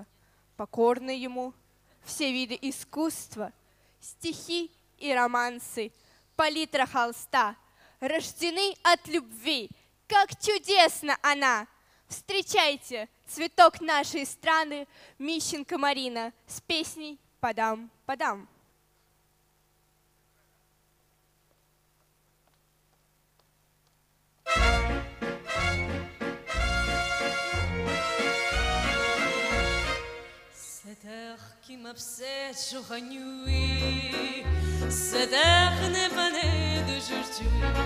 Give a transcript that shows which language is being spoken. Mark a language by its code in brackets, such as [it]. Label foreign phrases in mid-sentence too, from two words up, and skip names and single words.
[ru] Покорны ему все виды искусства, стихи и романсы, палитра холста рождены от любви. Как чудесна она! Встречайте цветок нашей страны Мищенко Марина с песней «Подам, подам». [fr] Cet air qui m'obsède jour et nuit, cet air n'est pas né d'aujourd'hui.